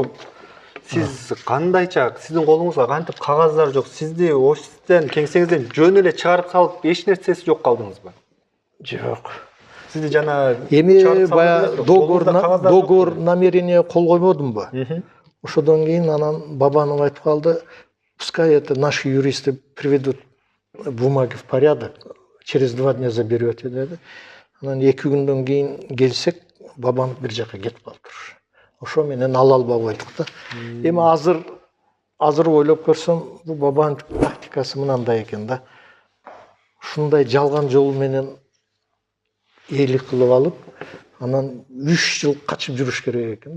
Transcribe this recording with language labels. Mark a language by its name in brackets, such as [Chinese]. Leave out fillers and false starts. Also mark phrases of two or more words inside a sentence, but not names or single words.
[Kyrgyz] Сиз кандайча, сиздин колуңузга кантип кагаздар жок, сизди офистен, кеңсеңизден жөн эле чыгарып салып, эч нерсеси жок калдыңызбы? Жок. Сизди жана эми баягы [Russian] договор намерение [Kyrgyz] кол койбодумбу? Ошодон кийин анан Бабанов айтып калды, [Russian] пускай это наши юристы приведут бумаги в порядок, через 2 дня заберете [Kyrgyz] деди. Анан 2 күндөн кийин келсек, Бабанов бир жака кетип калыптыр. Ошо менен ала албай койдук да. Эми азыр ойлоп көрсөм, бул Бабановдун тактикасы мынандай экен да. Ушундай жалган жол менен эйлик кылып алып, анан 3 жыл качып жүрүш керек экен да.